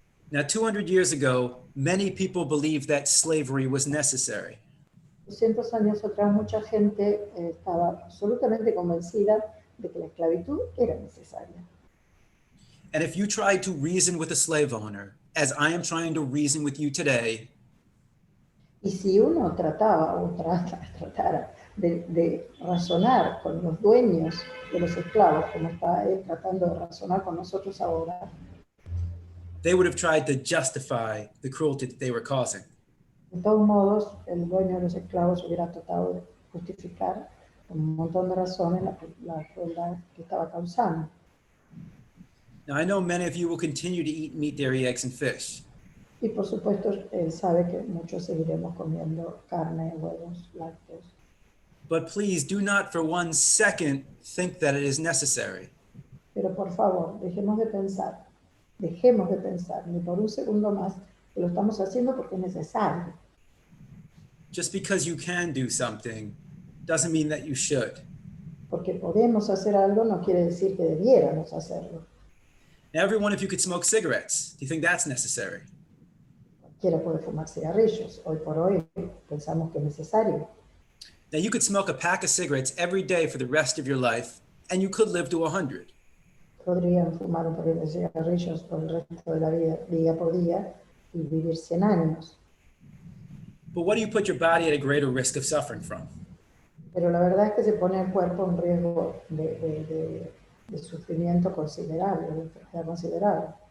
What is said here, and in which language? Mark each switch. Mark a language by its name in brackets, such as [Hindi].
[English] Now, 200 years ago, many people believed that slavery was necessary. [Spanish] 200 años atrás mucha gente estaba absolutamente convencida de que la esclavitud era necesaria. [English] And if you tried to reason with a slave owner, as I am trying to reason with you today, [Spanish] Y si uno trataba o tratara de razonar con los dueños de los esclavos, como está él tratando de razonar con nosotros ahora, [English] they would have tried to justify the cruelty that they were causing. [Spanish] de todos modos, el dueño de los esclavos hubiera tratado de justificar con un montón de razones la crueldad que estaba causando. [English] Now, I know many of you will continue to eat meat, dairy, eggs, and fish. [Spanish] Y por supuesto, él sabe que muchos seguiremos comiendo carne, huevos, lácteos. [English] But please do not for 1 second think that it is necessary. [Spanish] Pero por favor, dejemos de pensar, ni por un segundo más, que lo estamos haciendo porque es necesario. [English] Just because you can do something doesn't mean that you should. [Spanish] Porque podemos hacer algo no quiere decir que debiéramos hacerlo. [English] Now, every one of you could smoke cigarettes. Do you think that's necessary? [Spanish] Cualquiera puede fumar cigarrillos. Hoy por hoy pensamos que es necesario. [English] Now, you could smoke a pack of cigarettes every day for the rest of your life, and you could live to 100. [Spanish] Podrían fumar un par de cigarrillos por el resto de la vida, día por día, y vivir 100 años. [English] But what do you put your body at a greater risk of suffering from? [Spanish] Pero la verdad es que se pone el cuerpo en riesgo de sufrimiento considerable, de enfermedad considerable.